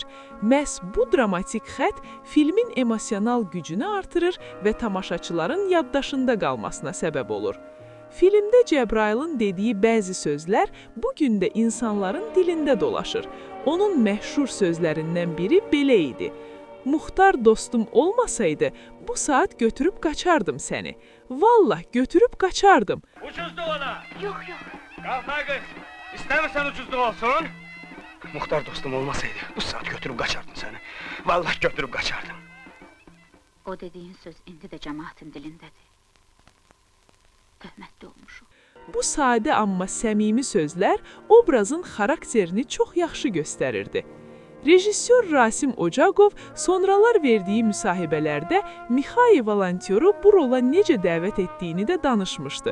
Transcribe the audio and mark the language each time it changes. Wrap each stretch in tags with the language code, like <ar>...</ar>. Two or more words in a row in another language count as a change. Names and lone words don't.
<az>Məhz bu dramatik xətt filmin emosional gücünü artırır və tamaşaçıların yaddaşında qalmasına səbəb olur. Filmdə Cəbrayılın dediyi bəzi sözlər bugün də insanların dilində dolaşır. Onun məşhur sözlərindən biri belə idi:</az> <tr>Muxtar dostum olmasaydı, bu saat götürüp kaçardım seni. Vallah götürüp kaçardım. Ucuzdu ona. Yok yok. Kalk ay kız. İstemirsen ucuzlu olsun. Muhtar dostum olmasaydı bu saat götürüp kaçardım seni. Vallahi götürüp kaçardım.</tr> <az>O dediğin söz indi de cemaatin dilindedir. Töhmətli olmuşuq. Bu sadə amma səmimi sözlər obrazın xarakterini çox yaxşı göstərirdi. Rejissor Rasim Ocaqov sonralar verdiyi müsahibələrdə Mixail Volantyoru bu rola necə dəvət etdiyini də danışmışdı.</az>